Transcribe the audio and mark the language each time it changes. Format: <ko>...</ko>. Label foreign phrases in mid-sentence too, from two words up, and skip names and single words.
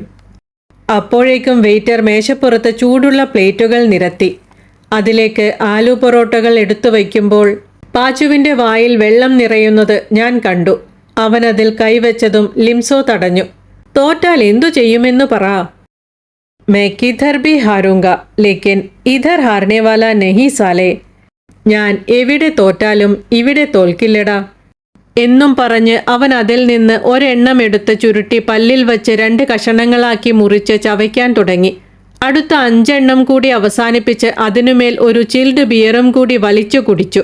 <ml>അപ്പോഴേക്കും വെയിറ്റർ മേശപ്പുറത്ത് ചൂടുള്ള പ്ലേറ്റുകൾ നിരത്തി. അതിലേക്ക് ആലു പൊറോട്ടകൾ എടുത്തു വയ്ക്കുമ്പോൾ പാച്ചുവിൻ്റെ വായിൽ വെള്ളം നിറയുന്നത് ഞാൻ കണ്ടു. അവനതിൽ കൈവച്ചതും ലിംസോ തടഞ്ഞു. തോറ്റാൽ എന്തു ചെയ്യുമെന്നു പറ.</ml> <hi>मैं किधर भी हारूंगा लेकिन इधर हारने वाला नहीं साले.</hi> <ml>ഞാൻ എവിടെ തോറ്റാലും ഇവിടെ തോൽക്കില്ലടാ എന്നും പറഞ്ഞ് അവൻ അതിൽ നിന്ന് ഒരെണ്ണം എടുത്ത് ചുരുട്ടി പല്ലിൽ വച്ച് 2 കഷണങ്ങളാക്കി മുറിച്ച് ചവയ്ക്കാൻ തുടങ്ങി. അടുത്ത 5 എണ്ണം കൂടി അവസാനിപ്പിച്ച് അതിനുമേൽ ഒരു</ml> <en>chilled beer</en> <ml>കൂടി വലിച്ചു കുടിച്ചു.</ml>